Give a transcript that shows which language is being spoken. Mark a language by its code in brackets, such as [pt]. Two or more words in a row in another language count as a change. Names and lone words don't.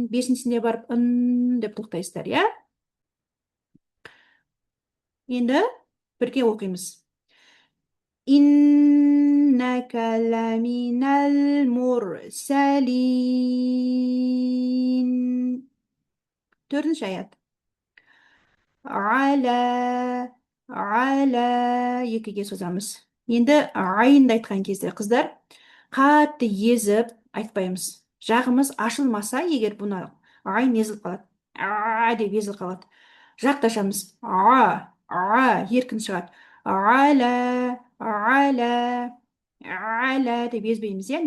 [kk] Бесіншісінде барып ын деп тоқтайсыздар, иә? Енді бірге оқимыз. [ar] إنك لمن المرسلين. [kk] Төртінші аят. Аля, аля, екіге созамыз. Енді айынды айтқан кезде қыздар қатты езіп айтпаймыз. Жағымыз ашылмаса, егер бұны айын езіліп қалады. Деп езіліп қалады. Жақташамыз. Еркін шығады. Аля, аля, аля деп езбейміз, иә?